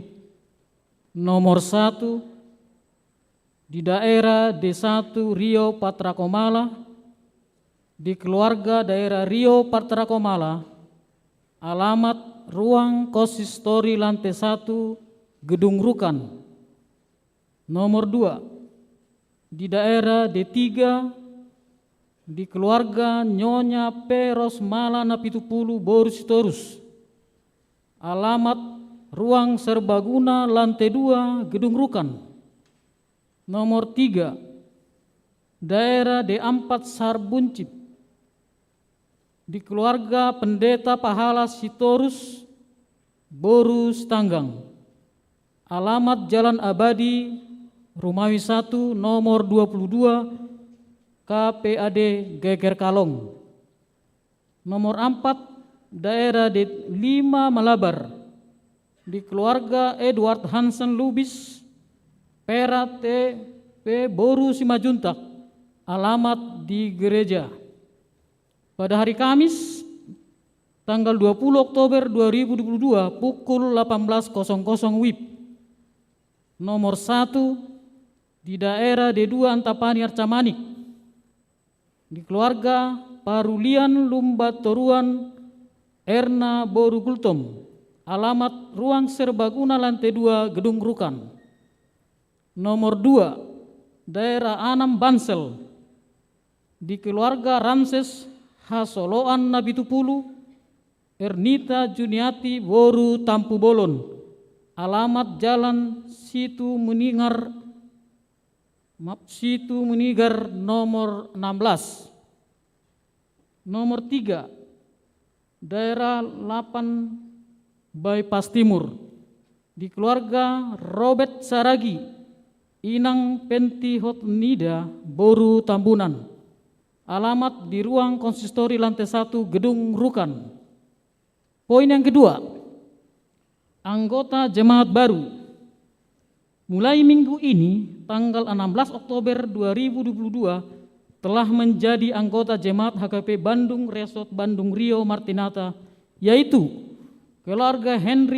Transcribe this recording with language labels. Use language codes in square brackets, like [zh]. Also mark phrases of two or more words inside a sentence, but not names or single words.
[id] Nomor 1 di daerah D1 Rio Patrakomala, di keluarga daerah Rio Patrakomala, alamat ruang konsistori lantai 1 Gedung Rukan. Nomor 2 di daerah D3 di keluarga Nyonya P. Rosmala Napitupulu Borustorus, alamat ruang serbaguna lantai 2 Gedung Rukan. Nomor 3 daerah D4 Sarbuncit di keluarga Pendeta Pahala Sitorus Borus Tanggang, alamat Jalan Abadi Rumawi 1 nomor 22 KPAD Geger Kalong. Nomor 4 daerah D5 Malabar di keluarga Edward Hansen Lubis Perat TP Boru Simajuntak, alamat di gereja. Pada hari Kamis tanggal 20 Oktober 2022 pukul 18.00 WIB. Nomor 1 di daerah D2 Antapani Arcamanik di keluarga Parulian Lumbatoruan Erna Boru Gultom, alamat ruang serbaguna lantai 2 Gedung Rukan. Nomor 2 daerah Anam Bansel di keluarga Ramses Hasoloan Nabitupulu Ernita Juniati Boru Tampu Bolon, alamat Jalan Situ Munigar nomor 16. Nomor 3 daerah 8 Bypass Timur di keluarga Robert Saragi Inang Penti Hotnida Boru Tambunan, alamat di ruang konsistori lantai 1 Gedung Rukan. Poin yang kedua, anggota jemaat baru mulai minggu ini tanggal 16 Oktober 2022 telah menjadi anggota jemaat HKP Bandung Resort Bandung Rio Martinata, yaitu keluarga Henry